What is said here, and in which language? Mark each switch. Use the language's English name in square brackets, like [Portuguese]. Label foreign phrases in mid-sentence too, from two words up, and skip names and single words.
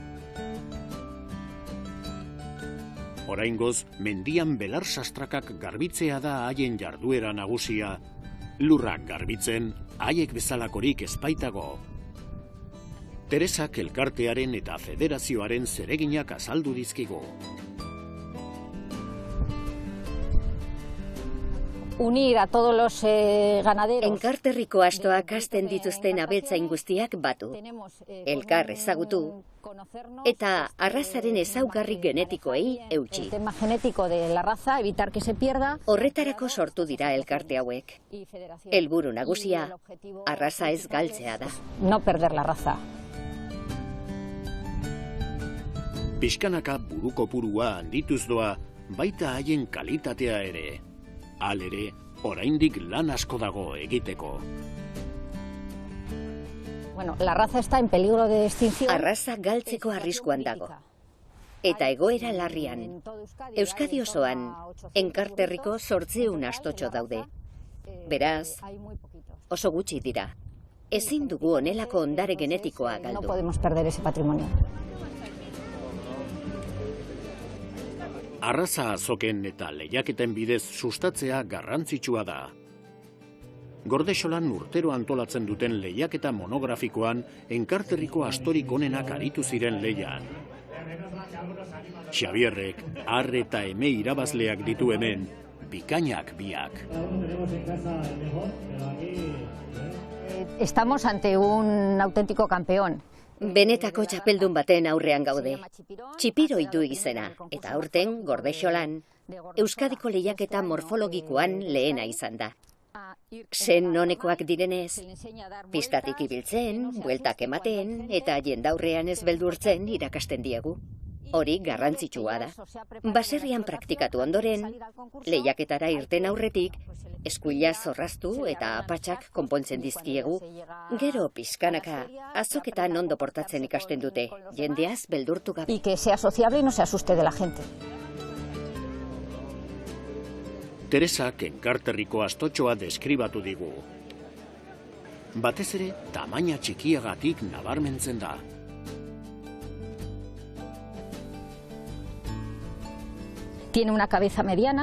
[Basque] Oraingoz, mendian belar sastrakak garbitzea da haien jarduera nagusia, lurrak garbitzen haiek bezalakorik ezpaitago. Teresak elkartearen eta federazioaren zereginak azaldu dizkigu. [Spanish] Unir a todos los ganaderos. [Basque] Enkarterriko astoak hasten dituzten abeltzain guztiak batu, elkar ezagutu, eta arrazaren ezaugarri genetikoei eutsi. [Spanish] El tema genético de la raza, evitar que se pierda. [Basque] Horretarako sortu dira elkarte hauek. Helburu nagusia, arraza ez galtzea da. [Spanish] No perder la raza. [Basque] Pixkanaka buruko purua handituz doa, baita haien kalitatea ere. Hal ere, oraindik lan asko dago egiteko. [Spanish] Bueno, la raza está en peligro de extinción. [Basque] Arraza galtzeko arriskuan dago. Eta egoera larrian. Euskadi osoan, Enkarterriko 800 astotxo daude. Beraz, oso gutxi dira. Ezin dugu honelako ondare genetikoa galdu. [Spanish] No podemos perder ese patrimonio. [Basque] Arraza azoken eta lehiaketen bidez sustatzea garrantzitsua da. Gordexolan urtero antolatzen duten lehiaketa monografikoan Enkarterriko astorik onenak aritu ziren lehian. Xabierrek har eta eme irabazleak ditu hemen, bikainak biak. [Spanish] Estamos ante un auténtico campeón. [Basque] Benetako txapeldun baten aurrean gaude. Txipiroi du izena, eta aurten, Gordexolan, Euskadiko lehiaketa morfologikoan lehena izan da. Sen nonekoak direnez, pistatik ibiltzen, bueltak ematen, eta jendaurrean ez beldurtzen irakasten diegu. Hori garrantzitsua da. Baserrian praktikatu ondoren, lehiaketara irten aurretik, eskuila zorraztu eta apatxak konpontzen dizkiegu. Gero pixkanaka, azoketan ondo portatzen ikasten dute, jendeaz beldurtu gabe. [Spanish] Y que sea sociable y no se asuste de la gente. [Basque] Teresak Enkarterriko astotxoa deskribatu digu. Batez ere, tamaina txikiagatik nabarmentzen da. [Spanish] Tiene una cabeza mediana.